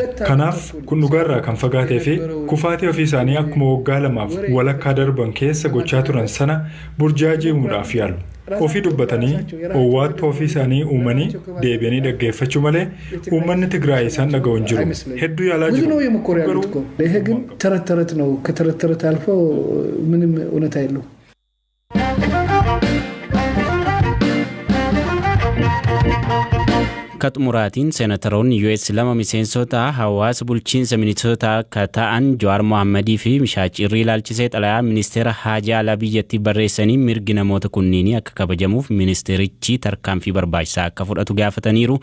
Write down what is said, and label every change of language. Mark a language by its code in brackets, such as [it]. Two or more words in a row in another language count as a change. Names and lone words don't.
[om] Kanaaf kun dhugaarraa kan fagaatee fi kufaatii ofii isaanii akkuma waggaa 2 walakkaa darban keessa gochaa turan sana burjaajiimuudhaaf yaalu. Ofii dubbatanii owwaatti ofii isaanii uumanii deebi'anii dhaggeeffachuu malee uummanni Tigraay isaan dhaga'u hin jiru. Hedduu yaalaa jiru. [am] ይሄ ግን ተረት ተረት ነው። ከተረት ተረት አልፎ ምንም እውነት አይደለም። [om] Kaxumuraatiin seenataroonni US lama miseensota hawaasa bulchiinsa Minnesota akka ta'an Jawar Mohammadii fi Mishaacirrii ilaalchisee xalayaa ministeera haajaa alaa biyyattii barreessanii mirgi namoota kunniinii akka kabajamuuf ministeerichi tarkaanfii barbaachisaa akka fudhatu gaafataniiru.